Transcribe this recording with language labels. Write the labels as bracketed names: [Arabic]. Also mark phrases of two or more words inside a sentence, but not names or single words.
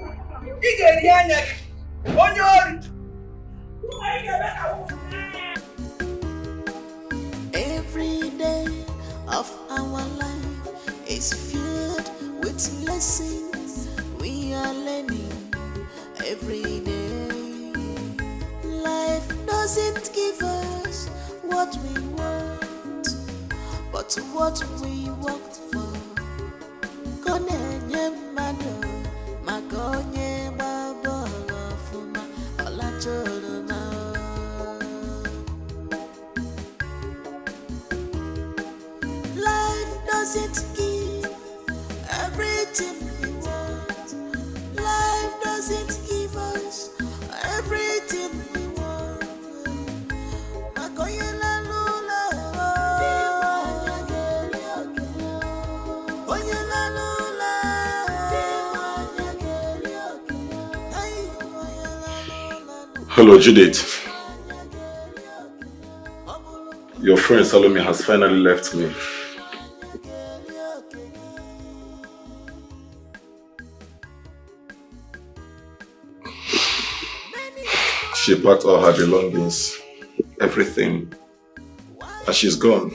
[English] Every day of our life is filled with lessons we are learning every day. Life doesn't give us what we want, but what we worked for. Konenye mano, makonye babolo fuma, olacholo. Life doesn't give everything we want. Life doesn't give us everything we want. Makoye la lula, oye la lula, Hello, Judith. Your friend Salome has finally left me. She packed all her belongings, everything, and she's gone.